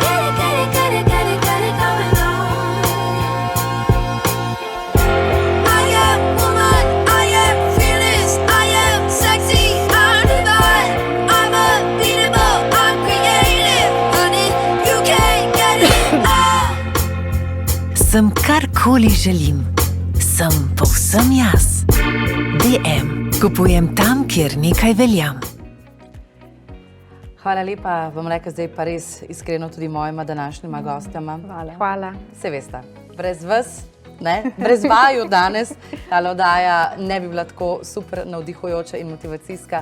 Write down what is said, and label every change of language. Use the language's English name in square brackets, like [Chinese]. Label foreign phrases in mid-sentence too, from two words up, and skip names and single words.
[English] Got it, got it, got it, got it, got it going on. I am woman, I am fearless, I am sexy, I'm divine, I'm unbeatable, I'm creative, honey, you can't get it all. [Slovenian] Sem karkoli želim, sem povsem jaz. DM. Kupujem tam, kjer nekaj velja. Hvala lepa, bom rekla zdaj pa res iskreno tudi mojima današnjima gostjama. Hvala. Se veste, brez vas, ne, brez vaju danes, ta oddaja ne bi bila tako super navdihujoča in motivacijska.